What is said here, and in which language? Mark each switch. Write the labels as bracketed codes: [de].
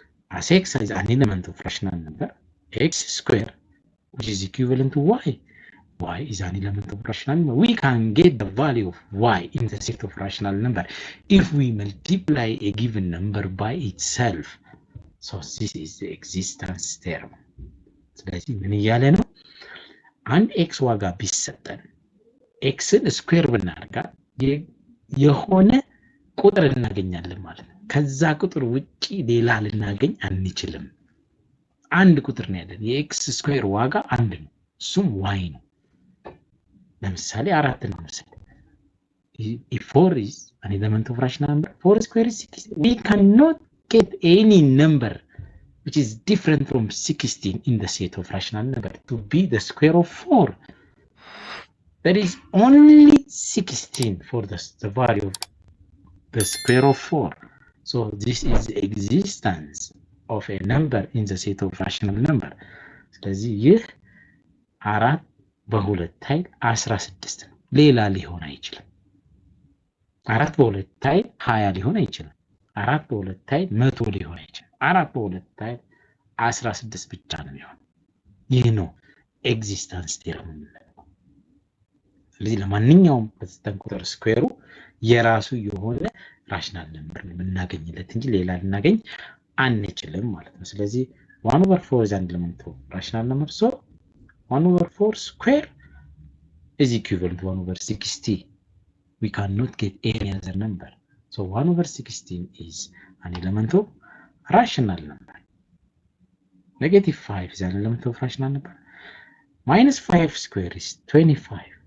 [en] As x is an element of rational number, x square which is equivalent to y. Y is an element of rational number. We can get the value of y in the set of rational number if we multiply a given number by itself. So this is the existence theorem. [am] ስለዚህ ምን እያለ ነው? አንድ ኤክስ ዋጋ ቢሰጠን ኤክስን ስኩዌር ብናደርጋት የሆነ ቁጥር እናገኛለን ማለት ነው። ከዛ ቁጥር ውጪ ሌላ ልናገኝ አንችልም። አንድ ቁጥር ነው ያለን። የኤክስ ስኩዌር ዋጋ አንድ ነው፣ እሱም ዋይ ነው። ለምሳሌ 4 ነው መሰለኝ። [en] if 4 is an element of rational number, 4 square is 16. We cannot get any number which is different from 16 in the set of rational number to be the square of 4. There is only 16 for the value of the square of 4. So this is the existence of a number in the set of rational number. [am] ስለዚህ ይህ 4 በሁለት ኃይል 16 ነው። ሌላ ሊሆን አይችልም። 4 በሁለት ኃይል 20 ሊሆን አይችልም። 4 በሁለት ኃይል 100 ሊሆን አይችልም። 4 በሁለት ኃይል 16 ብቻ ነው የሚሆነው። ይህ ነው ኤግዚስተንስ ቴርም የምንለው። ስለዚህ ለማንኛውም በተሰጠን ቁጥር ስኩዌሩ የራሱ የሆነ ራሽናል ነምበር ነው የምናገኝለት እንጂ ሌላ ልናገኝ አንችልም ማለት ነው። ስለዚህ [en] 1/4 is an element of rational number. So 1/4 square is equivalent to 1/60. We cannot get any other number. So 1/16 is an element of rational number. -5 is an element of rational number. -5 square is 25.